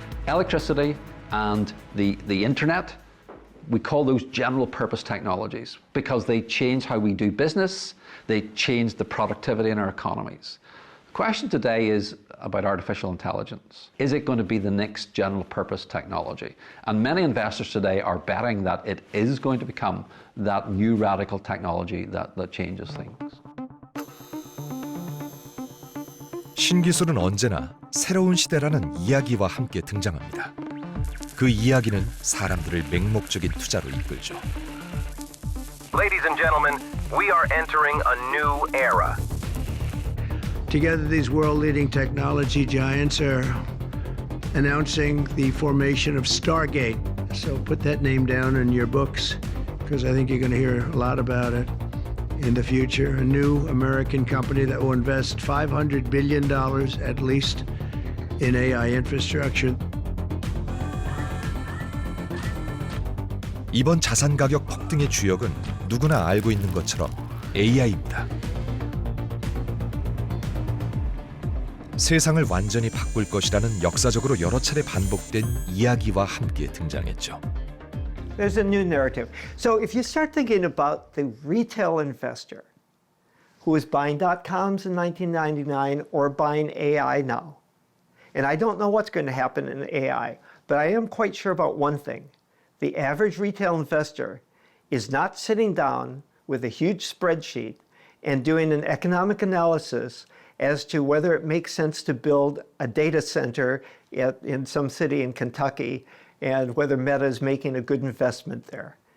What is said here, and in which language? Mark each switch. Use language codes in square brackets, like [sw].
[en] So electricity and the internet, we call those general purpose technologies because they change how we do business, they change the productivity in our economies. The question today is about artificial intelligence. Is it going to be the next general purpose technology? And many investors today are betting that it is going to become that new radical technology that changes things. [ko] 신기술은 언제나 새로운 시대라는 이야기와 함께 등장합니다. 그 이야기는 사람들을 맹목적인 투자로 이끌죠. [en] Ladies and gentlemen, we are entering a new era. Together, these world-leading technology giants are announcing the formation of Stargate. So put that name down in your books, because I think you're going to hear a lot about it in the future. A new American company that will invest $500 billion at least in AI infrastructure. [ko] 이번 자산 가격 폭등의 주역은 누구나 알고 있는 것처럼 AI입니다. 세상을 완전히 바꿀 것이라는 역사적으로 여러 차례 반복된 이야기와 함께 등장했죠. [en] There's a new narrative. So if you start thinking about the retail investor who was buying .coms in 1999 or buying AI now, and I don't know what's going to happen in AI, but I am quite sure about one thing. The average retail investor is not sitting down with a huge spreadsheet and doing an economic analysis as to whether it makes sense to build a data center in some city in Kentucky and whether Meta is making a good investment there.